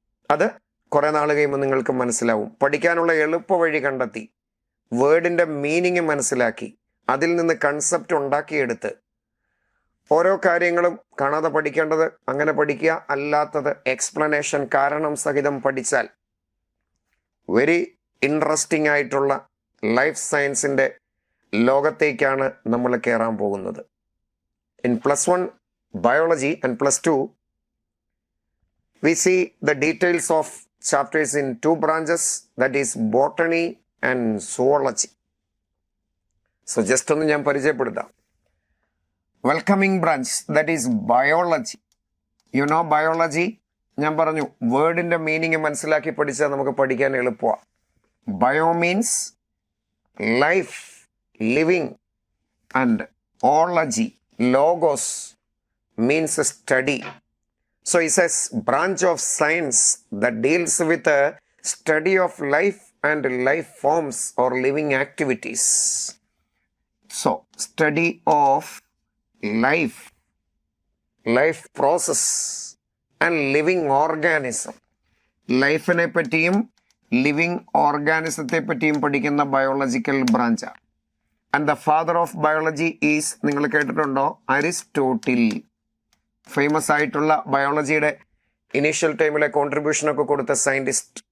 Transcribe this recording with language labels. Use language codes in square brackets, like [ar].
[ml] അത് കുറെ നാൾ കഴിയുമ്പോൾ നിങ്ങൾക്ക് മനസ്സിലാവും. പഠിക്കാനുള്ള എളുപ്പ വഴി കണ്ടെത്തി, വേർഡിൻ്റെ മീനിങ് മനസ്സിലാക്കി, അതിൽ നിന്ന് കൺസെപ്റ്റ് ഉണ്ടാക്കിയെടുത്ത് ഓരോ കാര്യങ്ങളും കാണാതെ പഠിക്കേണ്ടത് അങ്ങനെ പഠിക്കുക, അല്ലാത്തത് എക്സ്പ്ലനേഷൻ കാരണം സഹിതം പഠിച്ചാൽ വെരി ഇൻട്രസ്റ്റിംഗ് ആയിട്ടുള്ള ലൈഫ് സയൻസിൻ്റെ ലോകത്തേക്കാണ് നമ്മൾ കയറാൻ പോകുന്നത്. [en] In +1 biology and +2 we see the details of chapters in 2 branches, that is botany and zoology. So just [ml] ഒന്ന് ഞാൻ പരിചയപ്പെടുത്താം. [en] Welcoming branch, that is biology. You know [ml] biology, ഞാൻ പറഞ്ഞു വേർഡിൻ്റെ മീനിങ് മനസ്സിലാക്കി പഠിച്ചാൽ നമുക്ക് പഠിക്കാൻ എളുപ്പമാണ്. [en] Bio means life, living, and ology, logos means study. So it's a branch of science that deals with the study of life and life forms or living activities. So study of life, life process and living organism. [ml] ലൈഫിനെ പറ്റിയും living ഓർഗാനിസത്തെ പറ്റിയും പഠിക്കുന്ന biological ബ്രാഞ്ചാണ്. [en] and the father of biology is, [ml] നിങ്ങൾ കേട്ടിട്ടുണ്ടോ, [en] Aristotle. [ml] Famous ആയിട്ടുള്ള ബയോളജിയുടെ initial ടൈമിലെ കോൺട്രിബ്യൂഷനൊക്കെ കൊടുത്ത scientist.